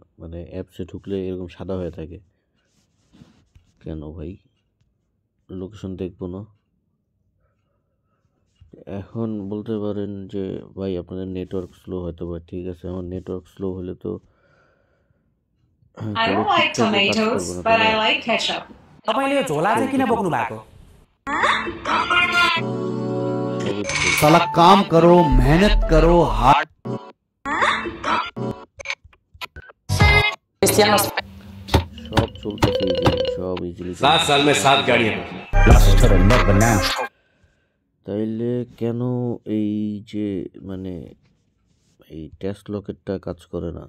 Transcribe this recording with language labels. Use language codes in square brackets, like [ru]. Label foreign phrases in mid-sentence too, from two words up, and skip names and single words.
[bn] মানে অ্যাপসে ঢুকলে এরকম সাদা হয়ে থাকে কেন ভাই? লোকেশন দেখবো না? এখন বলতে পারেন যে ভাই আপনাদের [en] network slow [bn] হয়তো বা, ঠিক আছে, আমার [en] network slow [bn] হলে তো [en] I [bn] তাহলে [en] don't like [bn] টিকটকও কাজ করবো [en] tomatoes, [bn] না, [en] but [bn] তাই না? [en] I like ketchup. [ne] तपाईँले झोला चाहिँ किन बोक्नु भएको? [bn] সবই তো চলছে। [hi] साला काम करो, मेहनत करो, हार्ड [bn] সব চলতেছে ইজিলি, सब ইজিলি। [hi] 7 साल में 7 गाड़ियां। [bn] তাইলে কেন এই যে মানে এই ট্যাসলকেরটা কাজ করে না?